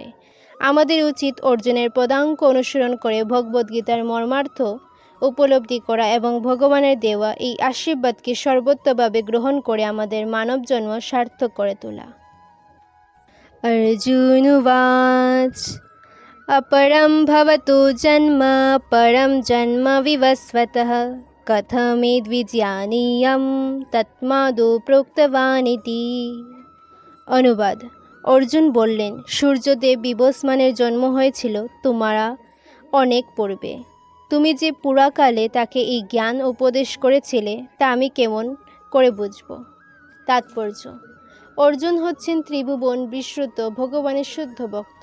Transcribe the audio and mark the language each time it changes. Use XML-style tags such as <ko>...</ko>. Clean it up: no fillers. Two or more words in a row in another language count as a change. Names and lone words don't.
<bn>আমাদের উচিত অর্জুনের পদাঙ্ক অনুসরণ করে ভগবদ্গীতার মর্মার্থ উপলব্ধি করা এবং ভগবানের দেওয়া এই আশীর্বাদকে সর্বোত্তভাবে গ্রহণ করে আমাদের মানব জন্ম সার্থক করে তোলা।</bn> <sa>অর্জুনবাচ अपरं भवतो जन्म परं जन्म विवस्वतः कथमेद्विजानीयं तत्मादौ प्रोक्तवानिति।</sa> <bn>অনুবাদ: অর্জুন বললেন, সূর্যদেব বিবস্মানের জন্ম হয়েছিল তোমারা অনেক পূর্বে। তুমি যে পুরাকালে তাকে এই জ্ঞান উপদেশ করেছিলে, তা আমি কেমন করে বুঝব? তাৎপর্য: অর্জুন হচ্ছেন ত্রিভুবন বিশ্রুত ভগবানের শুদ্ধ ভক্ত।</bn>